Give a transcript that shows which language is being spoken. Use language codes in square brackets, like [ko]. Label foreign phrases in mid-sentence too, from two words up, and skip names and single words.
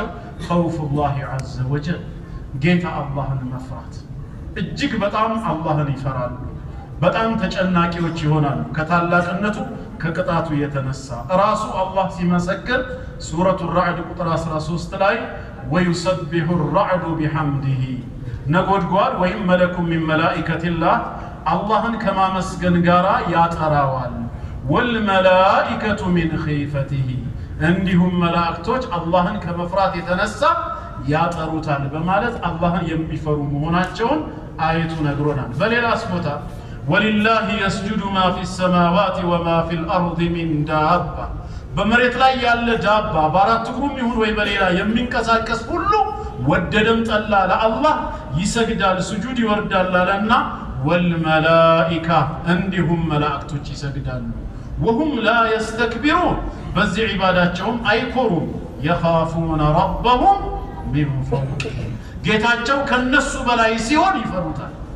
[ar] خوف الله عز وجل [am] ጌታ አላህን መፍራት። እጅግ በጣም አላህን ይፈራሉ። በጣም ተጨናቂዎች ይሆናሉ ከታላቅነቱ ከቅጣቱ የተነሳ። ራሱ አላህ ሲመሰክር ሱረቱ ራዕድ ቁጥር 13 ላይ [ar] ويسبح الرعد بحمده [am] ነጎድጓድ ወይም መለኩ [ar] من ملائكة الله [am] አላህን ከማመስገን ጋራ ያጠራዋል። [ar] والملائكة من خيفته [am] እንዲሁም መላእክቶች አላህን ከመፍራት የተነሳ ያጠሩታል በማለት አላህን የሚፈሩ መሆናቸውን አየቱ ነግሮናል። በሌላስ ቦታ [ar] ولله يسجد ما في السماوات وما في الأرض من دابة [am] በመሬት ላይ ያለ ዳባ በአራት እግሩም ይሁን ወይ በሌላ የሚንቀሳቀስ ሁሉ ወደደም ጠላ ለአላህ ይሰግዳል፣ ስጁድ ይወርዳል አለና ወልመላኢካ እንዲሁም መላእክቶች ይሰግዳሉ። [ar] وهم لا يستكبرون [am] በዚህ ዒባዳቸውም አይኮሩም። [ar] يخافون ربهم من فوقهم [am] ጌታቸው ከነሱ በላይ ሲሆን ይፈሩታል።